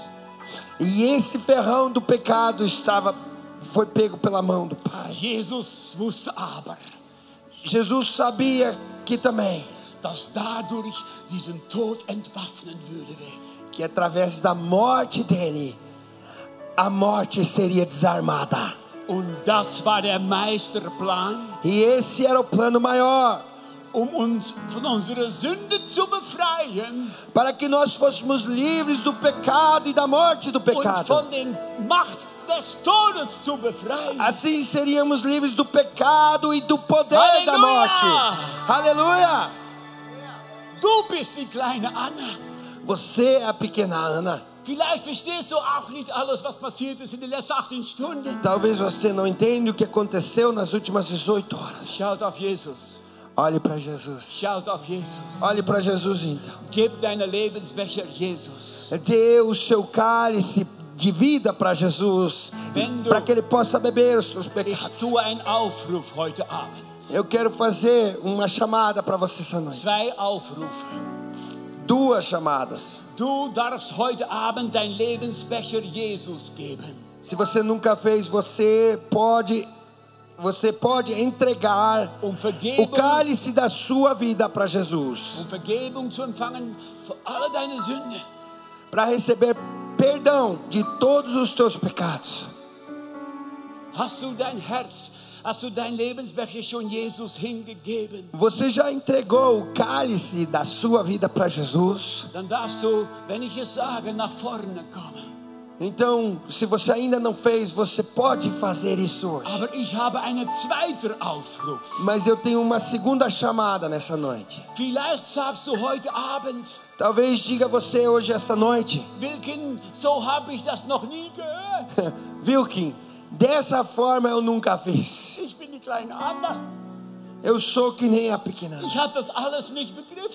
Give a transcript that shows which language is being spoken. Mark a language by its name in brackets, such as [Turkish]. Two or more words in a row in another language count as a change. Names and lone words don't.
[Portuguese] E esse ferrão do pecado foi pego pela mão do Pai. [German] Jesus wusste aber, [Portuguese] Jesus sabia que também, [German] dass dadurch diesen Tod entwaffnen würde. [Portuguese] que através da morte dele, a morte seria desarmada. [German] Und das war der Meisterplan, [Portuguese] E esse era o plano maior, [German] uns von unserer Sünde zu befreien [Portuguese] para que nós fôssemos livres do pecado e da morte do [German] und [Portuguese] pecado. [German] von der Macht des Todes zu befreien. [Portuguese] Assim seríamos livres do pecado e do poder da Aleluia! morte. Aleluia! [German] Du bist die kleine Anna. [Portuguese] Você é a pequena Ana. [German] Vielleicht verstehst du auch nicht alles, was passiert ist in den letzten 18 Stunden. [Portuguese] Talvez você não entenda o que aconteceu nas últimas 18 horas. [German] Schaut auf Jesus. [Portuguese] Olhe para Jesus. [German] Schaut auf Jesus. [Portuguese] Olhe para Jesus então. [German] Gib deine Lebensbecher Jesus. [Portuguese] Dê o seu cálice de vida para Jesus, para que ele possa beber os seus [German] Ich [Portuguese] pecados. [German] tue einen Aufruf heute Abend. [Portuguese] Eu quero fazer uma chamada para você essa noite. [German] 2 Aufrufe. [Portuguese] 2 chamadas. [German] Du darfst heute Abend dein Lebensbecher Jesus geben. [Portuguese] Se você nunca fez, você pode entregar [German] Um [Portuguese] o [German] Vergebung, [Portuguese] cálice da sua vida para Jesus, [German] Vergebung zu empfangen für alle deine Sünde. [Portuguese] para receber perdão de todos os teus pecados. [German] Hast du dein Lebensbecher schon Jesus hingegeben? [Portuguese] Você já entregou o cálice da sua vida para Jesus? [German] Dann darfst du, wenn ich es sage, nach vorne kommen. [Portuguese] Então, se você ainda não fez, você pode fazer isso hoje. [German] Aber ich habe einen zweiten Aufruf. [Portuguese] Mas eu tenho uma segunda chamada nessa noite. [German] Vielleicht sagst du heute Abend, [Portuguese] Talvez diga você hoje, essa noite: [German] Wilken, so habe ich das noch nie gehört. [Portuguese] Wilken, dessa forma eu nunca fiz. [German] Ich bin die kleine Anna. [Portuguese] Eu sou que nem a pequena. [German] Ich habe das alles nicht begriffen.